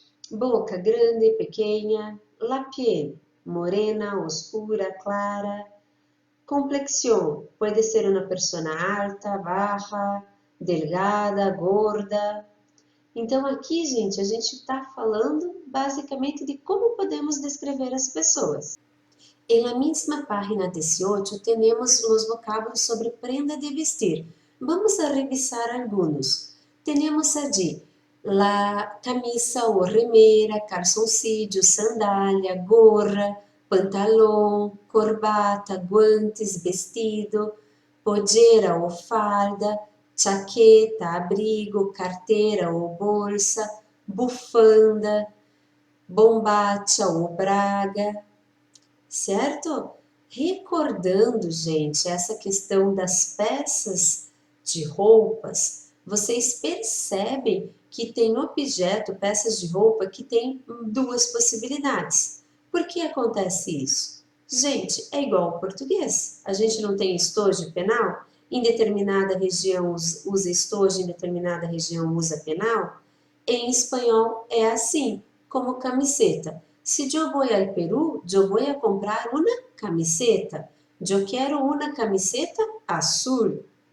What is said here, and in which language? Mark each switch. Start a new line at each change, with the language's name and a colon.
Spanish: Boca grande, pequena, la piel morena, oscura, clara.
Portuguese: Complexión pode ser uma pessoa alta, baixa, delgada, gorda. Então aqui, gente, a gente está falando basicamente de como podemos descrever as pessoas.
Spanish: En la misma página 18 tenemos los vocábulos sobre prenda de vestir. Vamos a revisar algunos. Tenemos allí la camisa o remera, calzoncillo, sandália, gorra, pantalão, corbata, guantes, vestido, pollera ou farda, chaqueta, abrigo, carteira ou bolsa, bufanda, bombacha ou braga,
Portuguese: certo? Recordando, gente, essa questão das peças de roupas, vocês percebem que tem objeto, peças de roupa, que tem duas possibilidades. Por que acontece isso? Gente, é igual ao português. A gente não tem estojo penal? Em determinada região usa estojo, em determinada região usa penal? Em espanhol é assim, como camiseta.
Spanish: Si yo voy al Perú, yo voy a comprar una camiseta. Yo quiero una camiseta azul.